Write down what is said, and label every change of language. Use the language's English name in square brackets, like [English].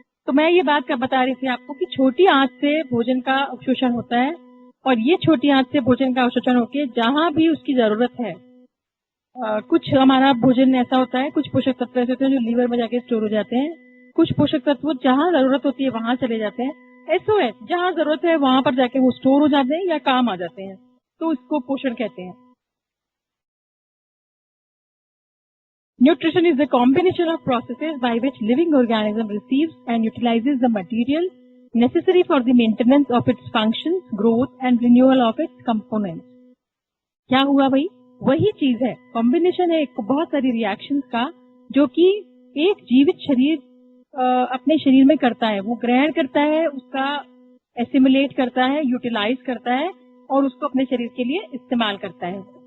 [Hindi] तो मैं ये बात बता रही थी आपको कि छोटी आंत से भोजन का अवशोषण होता है और ये छोटी आंत से भोजन का अवशोषण होकर जहां भी उसकी जरूरत है, कुछ हमारा भोजन ऐसा होता है, कुछ पोषक तत्व ऐसे होते हैं जो लीवर में जाके स्टोर हो जाते हैं, कुछ पोषक तत्व जहां जरूरत होती है वहां चले जाते हैं, एसओएस जहां जरूरत है वहां पर जाके वो स्टोर हो जाते हैं या काम आ जाते हैं, तो इसको पोषण कहते हैं। [English] Nutrition is the combination of processes by which living organism receives and utilizes the material necessary for the maintenance of its functions, growth and renewal of its components. [Hindi] क्या हुआ भाई? वही चीज है, कॉम्बिनेशन है एक बहुत सारी रिएक्शंस का जो कि एक जीवित शरीर अपने शरीर में करता है। वो ग्रहण करता है, उसका एसिमुलेट करता है, यूटिलाइज करता है और उसको अपने शरीर के लिए इस्तेमाल करता है।